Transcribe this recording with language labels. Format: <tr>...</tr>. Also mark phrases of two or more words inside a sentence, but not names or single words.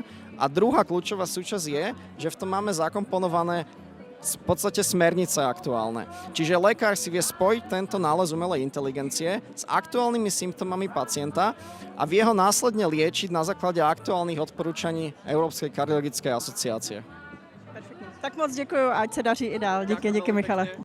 <sk>A druhá kľúčová súčasť je, že v tom máme zakomponované v podstate smernice aktuálne. Čiže lekár si vie spojiť tento nález umelej inteligencie s aktuálnymi symptómami pacienta a vie ho následne liečiť na základe aktuálnych odporúčaní Európskej kardiologickej asociácie.</sk> <cs>Tak moc děkuju, ať se daří i dál. Díky, Michale.</cs>